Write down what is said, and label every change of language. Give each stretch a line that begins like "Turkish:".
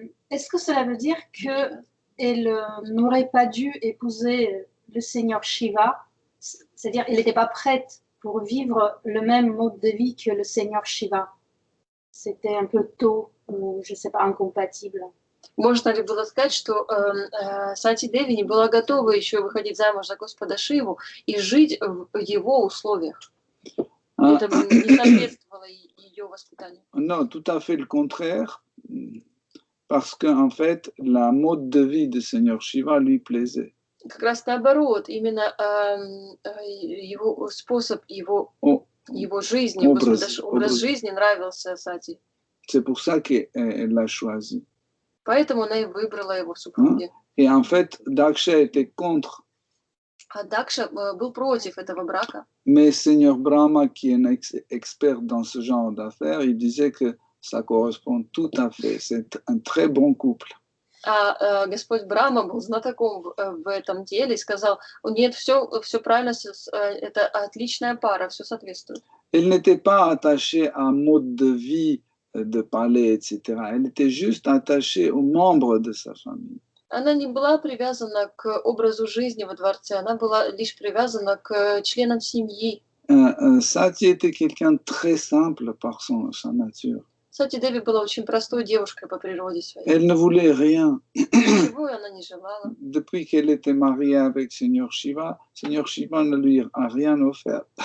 French: Est-ce que cela veut dire qu'elle n'aurait pas dû épouser le Seigneur Shiva? C'est-à-dire qu'elle n'était pas prête pour vivre le même mode de vie que le Seigneur Shiva. C'était un peu tôt ou, je ne sais pas, incompatible.
Russian: Можно ли было сказать, что Сати Деви не была готова еще выходить замуж за Господа Шиву и жить в его условиях? Это не соответствовало ее воспитанию.
French: Non, tout à fait le contraire, parce qu'en fait, la mode de vie du Seigneur Shiva lui plaisait.
Russian: Как раз наоборот, именно его способ, его жизни, образ жизни нравился Сати.
French: C'est pour ça qu'elle l'a choisi.
Russian: Поэтому она и выбрала его в супруге.
French: Et en fait, Daksha était contre.
Russian: А Дакша был против этого брака.
French: Mais Seigneur Brahma, qui est un expert dans ce genre d'affaires, il disait que ça correspond tout à fait. C'est un très bon couple.
Russian: А Господь Брахма был знатоком в этом деле и сказал, нет, все правильно, это отличная пара, все соответствует.
French: Elle n'était pas attachée à un mode de vie de palais, etc. Elle était juste attachée aux membres de sa famille.
Russian: Она не была привязана к образу жизни во дворце, она была лишь привязана к членам семьи.
French: Sati était quelqu'un de très simple par sa nature.
Russian: Сати Деви была очень простой девушкой по природе своей.
French: Elle ne voulait rien.
Russian: Ничего она не желала.
French: Depuis qu'elle était mariée avec Seigneur Shiva ne lui a rien offert.